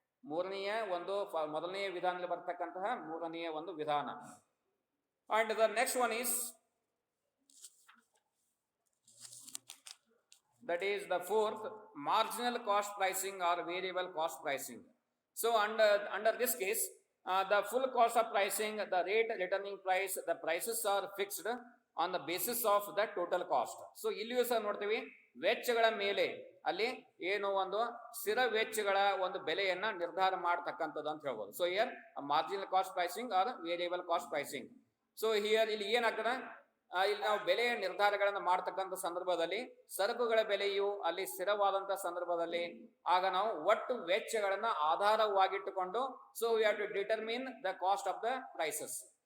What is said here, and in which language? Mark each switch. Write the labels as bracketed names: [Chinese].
[Kannada] ಮೂರನೆಯ ಒಂದು ಮೊದಲನೆಯ ವಿಧಾನದಲ್ಲಿ ಬರ್ತಕ್ಕಂತಹ ಮೂರನೆಯ ಒಂದು ವಿಧಾನ. [English] And the next one is that is the fourth, marginal cost pricing or variable cost pricing. So under this case the full cost of pricing, the rate returning price, the prices are fixed on the basis of the total cost. [Kannada] So ಇಲ್ಲಿಯೂ ಸಹ ನೋಡ್ತೀವಿ ವೆಚ್ಚಗಳ ಮೇಲೆ ಅಲ್ಲಿ ಏನು ಒಂದು ಸ್ಥಿರ ವೆಚ್ಚಗಳ ಒಂದು ಬೆಲೆಯನ್ನ ನಿರ್ಧಾರ ಮಾಡತಕ್ಕಂಥದ್ದು ಅಂತ ಹೇಳ್ಬೋದು. [English] So here marginal cost pricing or variable cost pricing. [Kannada] So here ಇಲ್ಲಿ ಏನಾಗ್ತದೆ, ಇಲ್ಲಿ ನಾವು ಬೆಲೆಯ ನಿರ್ಧಾರಗಳನ್ನು ಮಾಡತಕ್ಕಂಥ ಸಂದರ್ಭದಲ್ಲಿ ಸರಕುಗಳ ಬೆಲೆಯು ಅಲ್ಲಿ ಸ್ಥಿರವಾದಂತಹ ಸಂದರ್ಭದಲ್ಲಿ ಆಗ ನಾವು ಒಟ್ಟು ವೆಚ್ಚಗಳನ್ನ ಆಧಾರವಾಗಿಟ್ಟುಕೊಂಡು [English] So we have to determine the cost of the prices.